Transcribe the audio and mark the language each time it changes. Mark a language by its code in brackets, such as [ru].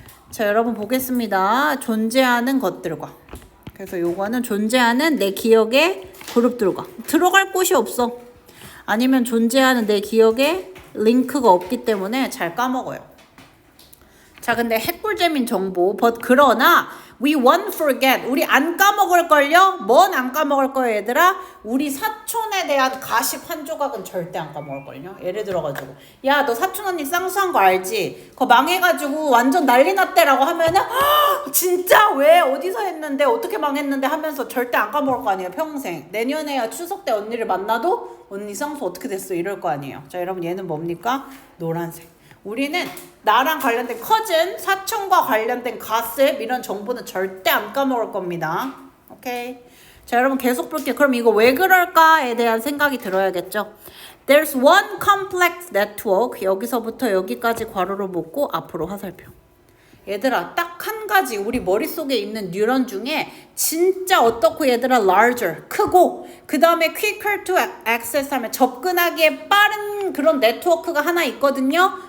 [ko] 자, 여러분 보겠습니다. 존재하는 것들과. 그래서 요거는 존재하는 내 기억의 그룹들과. 들어갈 곳이 없어. 아니면 존재하는 내 기억에 링크가 없기 때문에 잘 까먹어요. 자, 근데 핵꿀잼인 정보. 그러나 [en] we won't forget. [ko] 우리 안 까먹을걸요? 뭔 안 까먹을 거예요, 얘들아? 우리 사촌에 대한 가십 한 조각은 절대 안 까먹을걸요? 예를 들어가지고, 야, 너 사촌 언니 쌍수한 거 알지? 그거 망해가지고 완전 난리 났대라고 하면은, 진짜 왜? 어디서 했는데? 어떻게 망했는데? 하면서 절대 안 까먹을 거 아니에요, 평생. 내년에야 추석 때 언니를 만나도 언니 쌍수 어떻게 됐어? 이럴 거 아니에요. 자, 여러분 얘는 뭡니까? 노란색. 우리는 나랑 관련된 커즌, 사촌과 관련된 가십 이런 정보는 절대 안 까먹을 겁니다. 오케이? 자, 여러분 계속 볼게요. 그럼 이거 왜 그럴까에 대한 생각이 들어야겠죠. [en] There's one complex network. [ko] 여기서부터 여기까지 괄호로 묶고 앞으로 화살표. 얘들아, 딱 한 가지 우리 머릿속에 있는 뉴런 중에 진짜 어떻고, 얘들아, larger, 크고, 그 다음에 [en] quicker to access [ko] 하면 접근하기에 빠른 그런 네트워크가 하나 있거든요.